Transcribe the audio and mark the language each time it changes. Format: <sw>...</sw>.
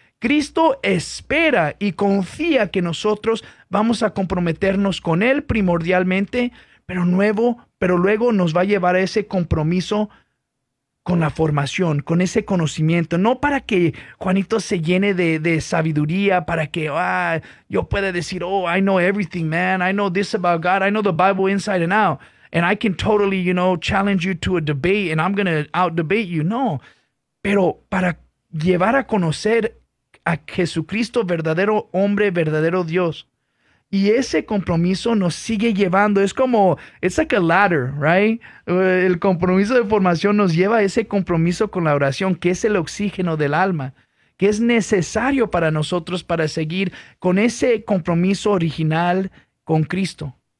<es>Cristo espera y confía que nosotros vamos a comprometernos con Él primordialmente, pero luego nos va a llevar a ese compromiso con la formación, con ese conocimiento, no para que Juanito se llene de sabiduría, para que yo pueda decir, oh,</es> <en>I know everything, man, I know this about God, I know the Bible inside and out, and I can totally, you know, challenge you to a debate, and I'm gonna outdebate you.</en> <es>No, pero para llevar a conocer a Jesucristo, verdadero hombre, verdadero Dios. Y ese compromiso nos sigue llevando. Es como,</es> <en>it's like a ladder, right?</en> <es>El compromiso de formación nos lleva a ese compromiso con la oración, que es el oxígeno del alma, que es necesario para nosotros para seguir con ese compromiso original con Cristo.</es>